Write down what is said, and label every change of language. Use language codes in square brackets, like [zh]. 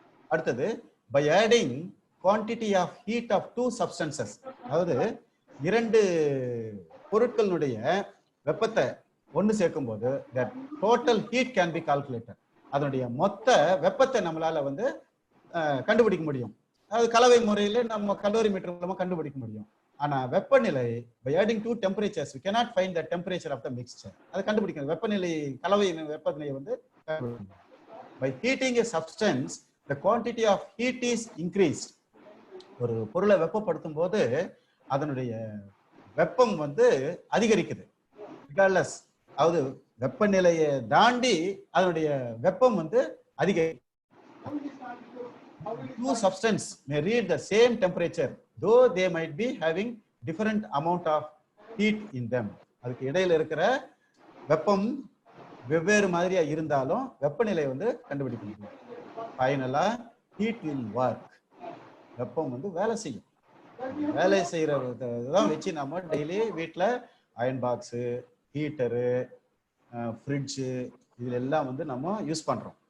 [en] அடுத்தது by adding quantity of heat of 2 substances, [ta] அதாவது 2 பொருட்களுடைய வெப்பத்தை ஒன்று சேர்க்கும் போது [en] Total heat can be calculated. [ta] அதனுடைய மொத்த வெப்பத்தை நம்மளால வந்து கண்டுபிடிக்க முடியும். அதாவது கலவை முறையில் நம்ம கலோரி மீட்டர் மூலமா கண்டுபிடிக்க முடியும். ஆனா வெப்பநிலை [en] by adding 2 temperatures we cannot find the temperature of the mixture. [ta] அதை கண்டுபிடிக்கணும். வெப்பநிலை கலவை வெப்பநிலை வந்து [en] by heating a substance the quantity of heat is increased. [ta] ஒரு பொருளை வெப்பப்படுத்தும் போது அதனுடைய வெப்பம் வந்து அதிகரிக்குது. [en] regardless, [ta] அதாவது வெப்பநிலையை தாண்டி அதனுடைய வெப்பம் வந்து அதிகரிக்கும். [en] Two substances may reach the same temperature though they might be having different amount of heat in them. [ta] அதுக்கு இடையில இருக்கிற வெப்பம் வெவ்வேறு மாதிரியா இருந்தாலும் வெப்பநிலை வந்து கண்டுபிடிக்க முடியும். ஃபைனலா [en] Heat will work. [ta] வெப்பம் வந்து வேலை செய்யும். வேலை செய்யறதான் வச்சு நம்ம டெய்லி வீட்டில் அயன் பாக்ஸு, ஹீட்டரு, ஃப்ரிட்ஜு இதுல எல்லாம் வந்து நம்ம யூஸ் பண்றோம்.